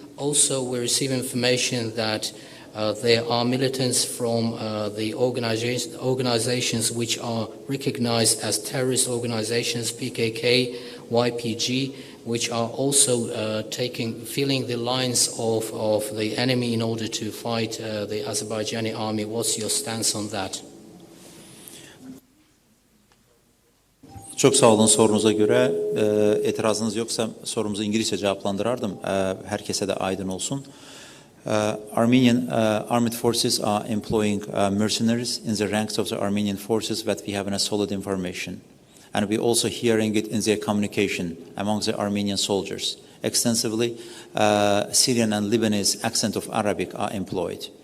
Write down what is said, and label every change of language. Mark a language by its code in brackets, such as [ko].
[en] Also, we receive information that there are militants from the organizations which are recognized as terrorist organizations, PKK, YPG, which are also filling the lines of the enemy in order to fight the Azerbaijani army. What's your stance on that? [az] Çok sağ olun sorunuza göre. Etirazınız yoksa sorumuzu İngilizce cevaplandırardım. Herkese de aydın olsun. [en] Armenian armed forces are employing mercenaries in the ranks of the Armenian forces that we have a solid information. And we're also hearing it in their communication among the Armenian soldiers. Extensively, Syrian and Lebanese accent of Arabic are employed.